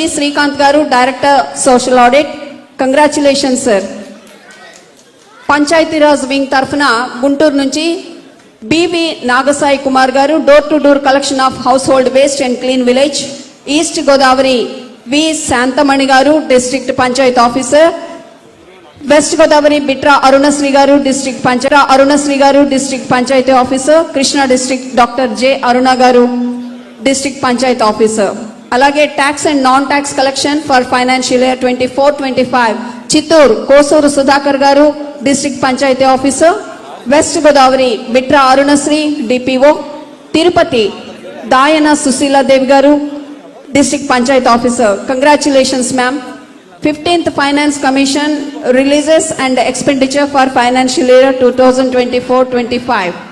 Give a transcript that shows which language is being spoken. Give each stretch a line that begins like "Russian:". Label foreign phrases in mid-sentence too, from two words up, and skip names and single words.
English: Srikanth Garu, Director, Social Audit. Congratulations, sir. Panchayati Raj Wing Tarafuna, Guntur నుంచి BV Nagasai Kumar Garu, Door to Door Collection of Household Waste and Clean Village, East Godavari, V. Santamani Garu, District Panchayat Officer, West Godavari, Bitra Arunasri Garu, District Panchayat Officer, Krishna District, Dr. J. Aruna Garu, District Panchayat Officer. అలాగే Tax and Non-Tax Collection for Financial Year 24-25, Chittoor, Kosuru Sudhakar Garu, District Panchayat Officer, West Godavari, Bitra Arunasri, DPO, Tirupati, Dayana Susila Devi Garu, District Panchayat Officer. Congratulations, ma'am. 15th Finance Commission releases and expenditure for financial year 2024-25.